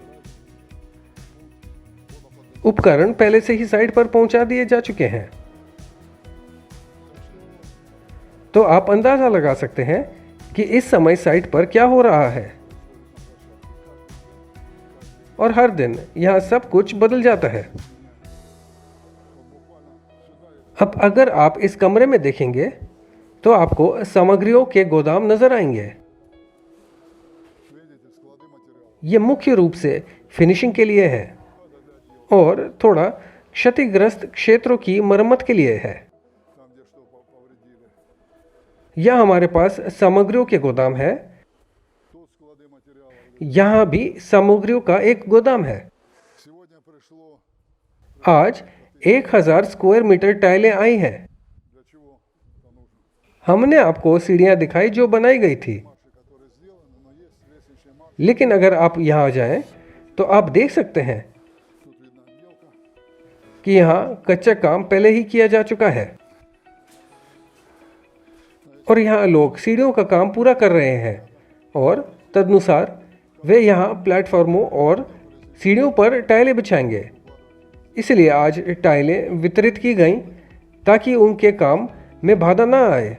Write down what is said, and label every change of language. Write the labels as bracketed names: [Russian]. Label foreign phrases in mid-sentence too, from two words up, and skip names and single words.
[Hindi] उपकरण पहले से ही साइट पर पहुंचा दिए जा चुके हैं, तो आप अंदाजा लगा सकते हैं कि इस समय साइट पर क्या हो रहा है। और हर दिन यहां सब कुछ बदल जाता है। अब अगर आप इस कमरे में देखेंगे तो आपको सामग्रियों के गोदाम नजर आएंगे। [Russian] Видите, склады материалов. [Hindi] ये मुख्य रूप से फिनिशिंग के लिए है और थोड़ा क्षतिग्रस्त क्षेत्रों की मरम्मत के लिए है। [Russian] Там, где что повредили. [Hindi] यहाँ हमारे पास सामग्रियों के गोदाम है। [Russian] Тут склады материалов. [Hindi] यहाँ भी सामग्रियों का एक गोदाम है। [Russian] Сегодня пришло [Hindi] आज 1000 [English] square meter [Hindi] टाइलें आई हैं। [Russian] для чего это нужно. [Hindi] हमने आपको सीढ़ियाँ दिखाई जो बनाई गई थी, [Russian] Марши, которые сделаны, но есть лестничные марши. [Hindi] लेकिन अगर आप यहाँ जाएं तो आप देख सकते हैं [Russian] Тут видно отделка. [Hindi] कि यहाँ कच्चा काम पहले ही किया जा चुका है और यहाँ लोग सीढ़ियों का काम पूरा कर रहे हैं और तदनुसार वे यहाँ प्लेटफॉर्मों और सीढ़ियों पर टाइलें बिछाएंगे। इसलिए आज टाइलें वितरित की गईं ताकि उनके काम में बाधा ना आए।